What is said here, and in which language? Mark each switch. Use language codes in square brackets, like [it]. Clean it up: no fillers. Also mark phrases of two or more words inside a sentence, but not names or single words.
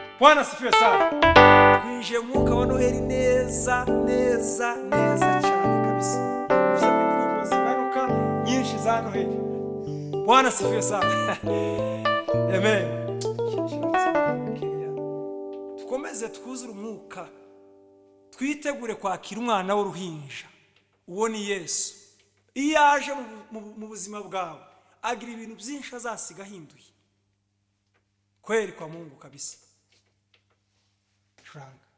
[sw] Bwana asifiwe sana. [rw] Twinjiye mu mwuka wa Noheli neza neza neza cyane kabisa. Ufite indirimbo zimanuka nyinshi za Noheli. [sw] Bwana asifiwe sana. Amen. [rw] Tukomeze twuzure umwuka, twitegure kwakira umwana w'uruhinja. Uwo ni Yesu. Iyo aje mu buzima bwawe agira ibintu byinshi azasiga ahinduye. [sw] Kweli kwa Mungu kabisa. Shuranga.